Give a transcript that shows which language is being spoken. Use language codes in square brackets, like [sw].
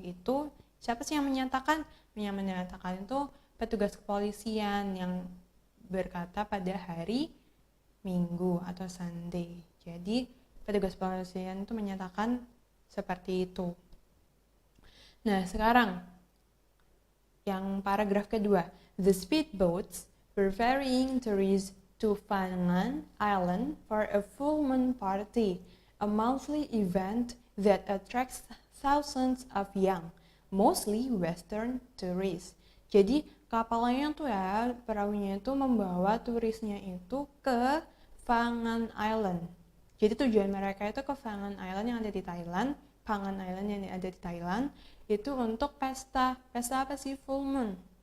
[id] Itu siapa sih yang menyatakan? Yang menyatakan itu petugas kepolisian yang berkata pada hari Minggu atau Sunday. Jadi petugas kepolisian itu menyatakan seperti itu. Nah, sekarang yang paragraf kedua. [en] The speedboats were ferrying tourists to Phangan Island for a full moon party, a monthly event that attracts thousands of young, mostly Western tourists. [id] Jadi kapalnya tuh ya, perahunya itu membawa turisnya itu ke Phangan Island. Jadi tujuan mereka itu ke Phangan Island yang ada di Thailand, Phangan Island yang ada di Thailand, itu untuk pesta apa sih? Full moon.